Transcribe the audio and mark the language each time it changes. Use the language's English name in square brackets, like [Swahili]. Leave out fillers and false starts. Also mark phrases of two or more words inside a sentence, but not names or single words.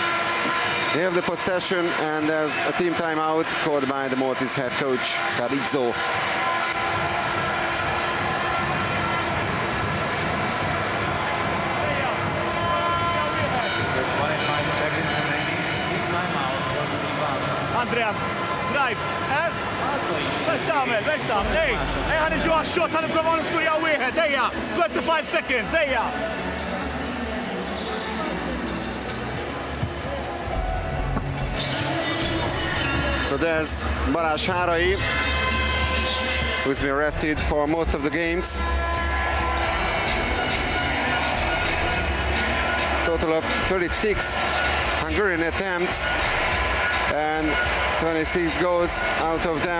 [English] They have the possession, and there's a team timeout called by the Maltese head coach, Carizzo. Andreas, drive, eh? [Maltese] Biex tagħmel, biex tagħmel, ej, ħaniġu għax-xot, ħanipprovaw niskurjaw wieħed, ejja, 25 seconds, ejja. [English] So there's Balázs Hárai, who's been rested for most of the games. Total of 36 Hungarian attempts, and 26 goals out of them.